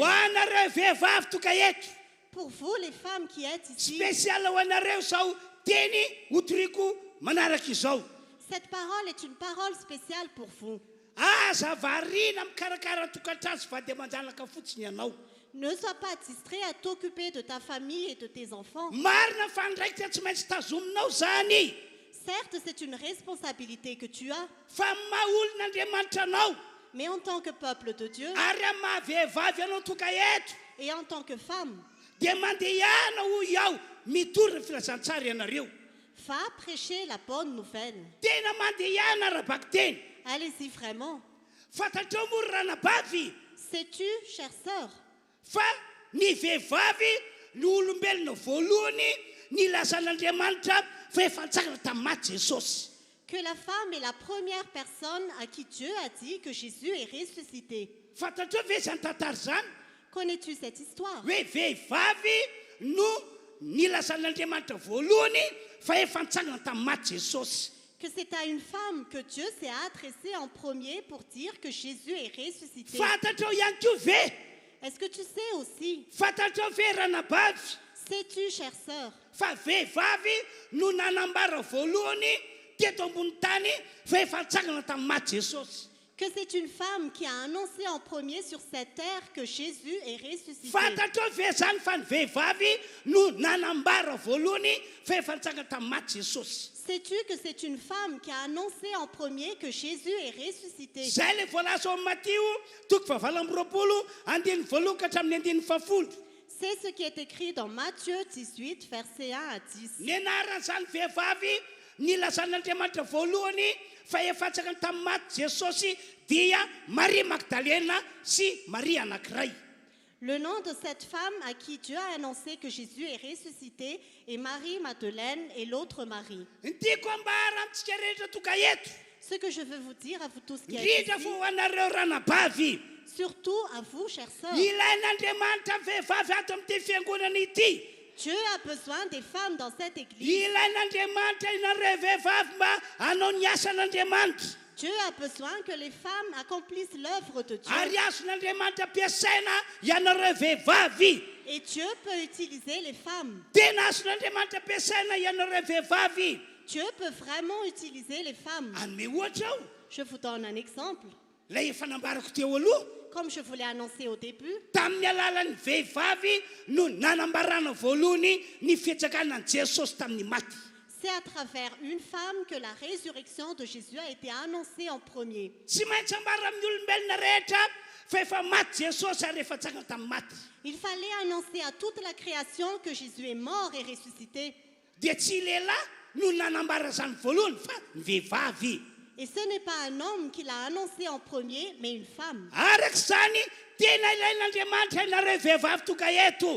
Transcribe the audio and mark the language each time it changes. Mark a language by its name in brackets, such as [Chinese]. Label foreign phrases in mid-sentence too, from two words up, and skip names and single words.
[Malagasy] Ho anareo vehivavy toka eto. [French] Pour vous, les femmes qui êtes ici, [Malagasy] Spesial ho anareo zao teny hotoriko manaraka izao. [French] cette parole est une parole spéciale pour vous. [Malagasy] Aza variana mikarakara tokantrano sy vady aman-janaka fotsiny ianao. [French] Ne sois pas distrait à t'occuper de ta famille et de tes enfants. [Malagasy] Marina fa ndraikitra tsy maintsy tazominao zany. [French] Certes, c'est une responsabilité que tu as, [Malagasy] Fa maha olon'Andriamanitra anao. [French] mais en tant que peuple de Dieu [Malagasy] ary amin'ny mahavehivavy anao toka eto [French] et en tant que femme, [Malagasy] dia mandeha ihana ho iaho mitondra filazantsara ianareo [French] va prêcher la bonne nouvelle. [Malagasy] tena mandeha ihana rahabaky teny [French] Allez-y vraiment. [Malagasy] fantatrao moa ry ranabavy [French] Sais-tu, chère sœur, [Malagasy] fa ny vehivavy ny olombelona voalohany ny lazan'Andriamanitra fa efa nitsangana tamin'ny maty Jesosy [French] que la femme est la première personne à qui Dieu a dit que Jésus est ressuscité? [Malagasy] fantatrao ve zany tantara zany [French] Connais-tu cette histoire? [Malagasy] hoe vehivavy no nilazan'Andriamanitra voalohany fa efa nitsangana tamin'ny maty Jesosy [French] Que c'est à une femme que Dieu s'est adressé en premier pour dire que Jésus est ressuscité. [Malagasy] fantatrao ihany koa ve [French] Est-ce que tu sais aussi? [Malagasy] fantatrao ve ranabavy [French] Sais-tu, chère sœur, [Malagasy] fa vehivavy no nanambara voalohany teto ambony tany fa efa nitsangana tamin'ny maty Jesosy [French] que c'est une femme qui a annoncé en premier sur cette terre que Jésus est ressuscité? [Malagasy] fantatrao ve zany fa ny vehivavy no nanambara voalohany fa efa nitsangana tamin'ny maty Jesosy [French] Sais-tu que c'est une femme qui a annoncé en premier que Jésus est ressuscité? [Malagasy] zay le voalaza ao amin'ny Matteo toko fahavalo amby roapolo andiny voalohany ka hatramin'ny andiny fahafolo [French] C'est ce qui est écrit dans Matthieu 18, versets 1 à 10. [Malagasy] ny anaran'izany vehivavy nilazan'Andriamanitra voalohany fa efa nitsangana tamin'ny maty Jesosy dia Marie Magdalena sy Marie anankiray [French] Le nom de cette femme à qui Dieu a annoncé que Jésus est ressuscité est Marie-Madeleine et l'autre Marie. [Malagasy] ny tiako ambara amintsika rehetra toka eto [French] Ce que je veux vous dire à vous tous qui êtes [Malagasy] indrindra [French] ici, [Malagasy] fa ho anareo ranabavy [French] surtout à vous, chères sœurs, [Malagasy] ilain'Andriamanitra vehivavy ato amin'ity fiangonana ity [French] Dieu a besoin des femmes dans cette église. [Malagasy] ilain'Andriamanitra inareo vehivavy mba hanao ny asan'Andriamanitra [French] Dieu a besoin que les femmes accomplissent l'œuvre de Dieu. [Malagasy] ary azon'Andriamanitra ampiasaina ianareo vehivavy [French] Et Dieu peut utiliser les femmes. [Malagasy] tena azon'Andriamanitra ampiasaina ianareo vehivavy [French] Dieu peut vraiment utiliser les femmes. [Malagasy] anome ohatra aho [French] Je vous donne un exemple. [Malagasy] lay efa nambarako teo aloha [French] Comme je vous l'ai annoncé au début, [Malagasy] tamin'ny alalan'ny vehivavy no nanambarana voalohany ny fiantsakana ny Jesosy tamin'ny maty [French] c'est à travers une femme que la résurrection de Jésus a été annoncée en premier. [Malagasy] tsy maintsy ambara amin'ny olombelona rehetra fa efa maty Jesosy ary efa tsangana tamin'ny maty [French] Il fallait annoncer à toute la création que Jésus est mort et ressuscité. [Malagasy] dia tsy lehilahy no nanambara zany voalohany fa ny vehivavy [French] Et ce n'est pas un homme qui l'a annoncé en premier, mais une femme. [Malagasy] araka zany tena ilain'Andriamanitra ianareo vehivavy toka eto